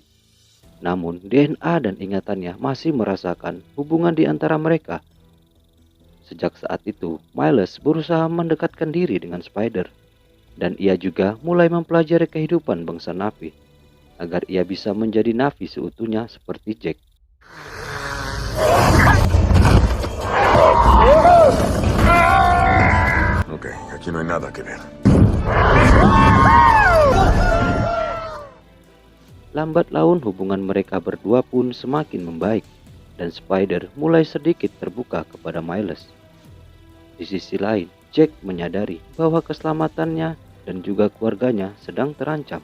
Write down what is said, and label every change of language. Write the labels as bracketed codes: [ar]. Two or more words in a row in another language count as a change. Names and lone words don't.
[id] Namun DNA dan ingatannya masih merasakan hubungan di antara mereka. Sejak saat itu, Miles berusaha mendekatkan diri dengan Spider, dan ia juga mulai mempelajari kehidupan bangsa Na'vi agar ia bisa menjadi Na'vi seutuhnya seperti Jack. [es] Ok, aquí no hay nada que ver. [id] Lambat laun hubungan mereka berdua pun semakin membaik, dan Spider mulai sedikit terbuka kepada Miles. Di sisi lain, Jack menyadari bahwa keselamatannya dan juga keluarganya sedang terancam.